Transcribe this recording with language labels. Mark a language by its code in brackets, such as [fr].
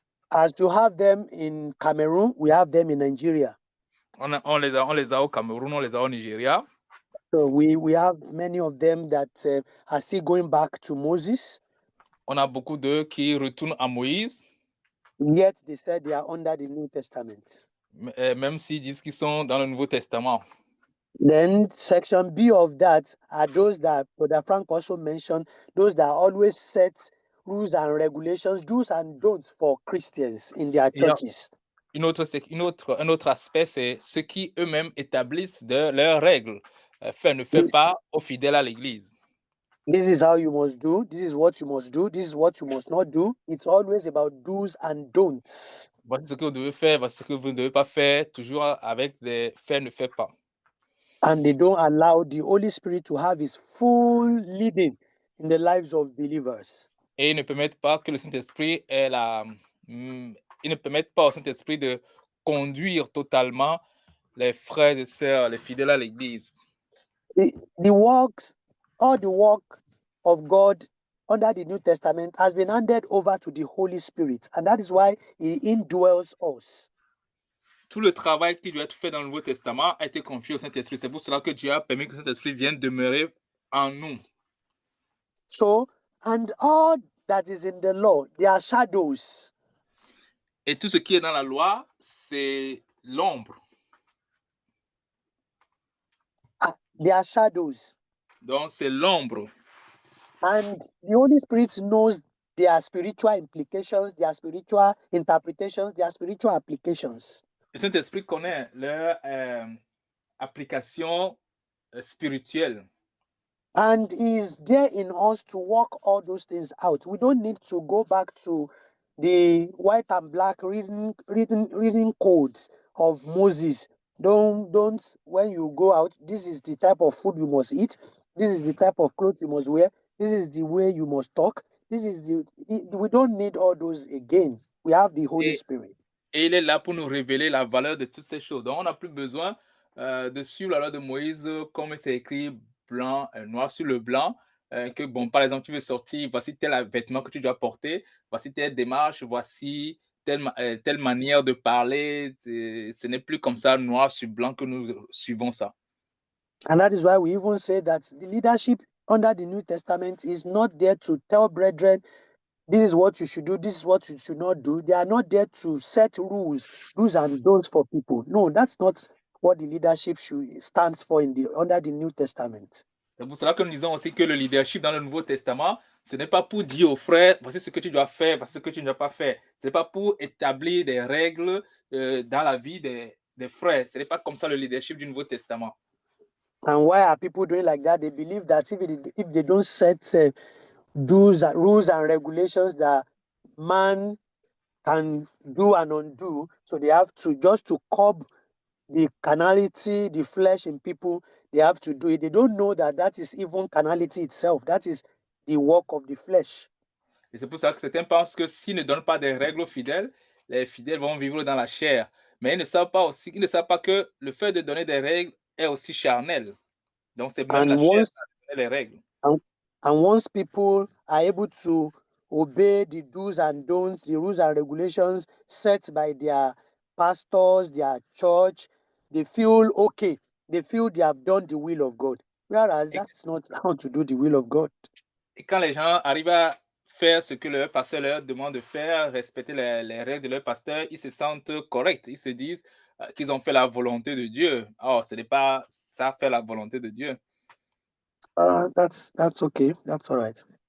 [en] As you have them in Cameroon, we have them in Nigeria. [fr] On les a au Cameroun, on les a au Nigeria. [en] So we have many of them that are still going back to Moses. [fr] On a beaucoup d'eux qui retournent à Moïse. [en] Yet they said they are under the New Testament. [fr] Même s'ils disent qu'ils sont dans le Nouveau Testament. [en] Then section B of that are those that Brother Frank also mentioned, those that always set rules and regulations, do's and don'ts for Christians in their churches. [fr] Un autre aspect, c'est ceux qui eux-mêmes établissent leurs règles. Fais, ne fais pas aux fidèles à l'église. [en] This is how you must do. This is what you must do. This is what you must not do. It's always about do's and don'ts. [fr] Voici ce que vous devez faire, voici ce que vous ne devez pas faire, toujours avec des faits, ne fais pas. [en] And they don't allow the Holy Spirit to have his full leading in the lives of believers. [fr] Et ils ne permettent pas que le Saint-Esprit ait ils ne permettent pas au Saint-Esprit de conduire totalement les frères et sœurs, les fidèles à l'église. [en] All the work of God under the New Testament has been handed over to the Holy Spirit, and that is why he indwells us. [fr] Tout le travail qui doit être fait dans le Nouveau Testament a été confié au Saint-Esprit. C'est pour cela que Dieu a permis que le Saint-Esprit vienne demeurer en nous. [en] So, and all that is in the law, they are shadows. [fr] Et tout ce qui est dans la loi, c'est l'ombre. [en] They are shadows. [fr] Donc, c'est l'ombre. [en] And the Holy Spirit knows their spiritual implications, their spiritual interpretations, their spiritual applications. [fr] Le Saint-Esprit connaît leur application spirituelle. [en] And is there in us to work all those things out. We don't need to go back to the white and black reading codes of Moses. Don't when you go out, this is the type of food you must eat. This is the type of clothes you must wear. This is the way you must talk. We don't need all those again. We have the Holy Spirit. [fr] Et il est là pour nous révéler la valeur de toutes ces choses. Donc, on n'a plus besoin de suivre la loi de Moïse comme c'est écrit blanc, noir sur le blanc. Que, bon, par exemple, tu veux sortir, voici tel vêtement que tu dois porter, voici telle démarche, voici telle manière de parler. Ce n'est plus comme ça, noir sur blanc, que nous suivons ça. [en] And that is why we even say that the leadership under the New Testament is not there to tell brethren, this is what you should do, this is what you should not do. They are not there to set rules, do's and don'ts for people. No, that's not what the leadership stands for under the New Testament. [fr] C'est pour cela que nous disons aussi que le leadership dans le Nouveau Testament, ce n'est pas pour dire aux frères, voici ce que tu dois faire, voici ce que tu ne dois pas faire. Ce n'est pas pour établir des règles dans la vie des frères. Ce n'est pas comme ça le leadership du Nouveau Testament. [en] And why are people doing like that? They believe that if they don't set rules and regulations that man can do and undo, so they have to, just to curb the carnality, the flesh in people, they have to do it. They don't know that that is even carnality itself. That is the work of the flesh. [fr] Et c'est pour ça que certains pensent que s'ils ne donnent pas des règles aux fidèles, les fidèles vont vivre dans la chair. Mais ils ne savent pas que le fait de donner des règles est aussi charnel. Donc c'est même la chair qui donne les règles. [en] And once people are able to obey the do's and don'ts, the rules and regulations set by their pastors, their church, they feel okay. They feel they have done the will of God. Whereas that's not how to do the will of God. [fr] Et quand les gens arrivent à faire ce que leur pasteur leur demande de faire, respecter les règles de leur pasteur, ils se sentent corrects. Ils se disent qu'ils ont fait la volonté de Dieu. Or, ce n'est pas ça, faire la volonté de Dieu. [en] That's okay. That's all right.